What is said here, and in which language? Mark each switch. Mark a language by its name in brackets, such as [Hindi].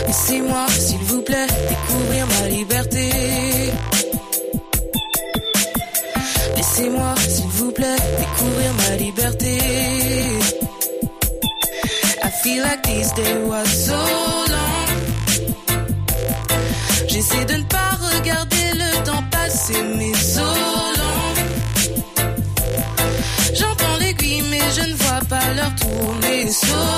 [French] Laissez-moi, s'il vous plaît, découvrir ma liberté. Laissez-moi, s'il vous plaît, découvrir ma liberté. [English] I feel like this day was so long. [French] J'essaie de ne pas regarder le temps passer, mais [English] so long. [French] J'entends l'aiguille, mais je ne vois pas l'heure tourner, [English] so long.